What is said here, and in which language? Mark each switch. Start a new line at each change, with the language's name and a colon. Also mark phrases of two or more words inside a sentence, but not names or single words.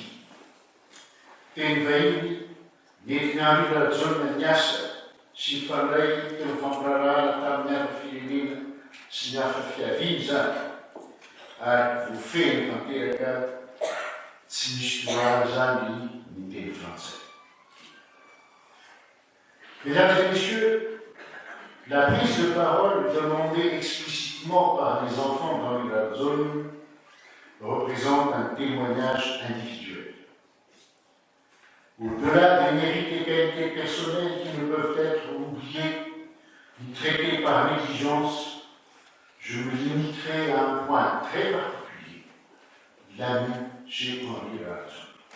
Malagasy: Teny vahiny nety ny Henri Rajone ny asa sy mifandray teo fampirarahana tamin'ny hafa firenena sy ny hafa fiaviany zany ary voafeny tanteraka tsy misy toara zany ny teny frantsay.
French: Mesdames et messieurs, la prise de parole demandée explicitement par les enfants d'Henri Rajone représente un témoignage individuel. Au-delà des mérites et qualités personnelles qui ne peuvent être oubliés ni traités par négligence, je me limiterai à un point très particulier, l'ami chez Henri Rajone.